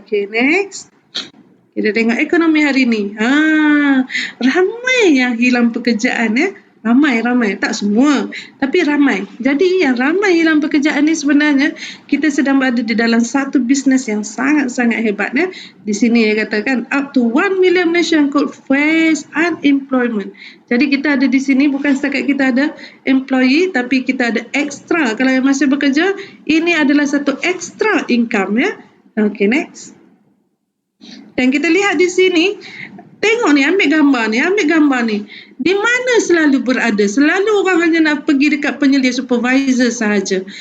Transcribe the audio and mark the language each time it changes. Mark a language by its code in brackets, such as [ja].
[en] Okay, next. [ms] Kita tengok ekonomi hari ni. Ramai yang hilang pekerjaan Ramai. Tak semua. Tapi ramai. Jadi yang ramai hilang pekerjaan ni sebenarnya kita sedang berada di dalam satu bisnes yang sangat-sangat hebat. Di sini dia katakan [en] up to 1 million Malaysian could face unemployment. [ms] Jadi kita ada di sini bukan setakat kita ada employee tapi kita ada extra. Kalau yang masih bekerja, ini adalah satu extra income [en] Okay, next. [ms] Dan kita lihat di sini, tengok ni, ambil gambar ni. Di mana selalu berada? Selalu orang hanya nak pergi dekat penyelia supervisor sahaja.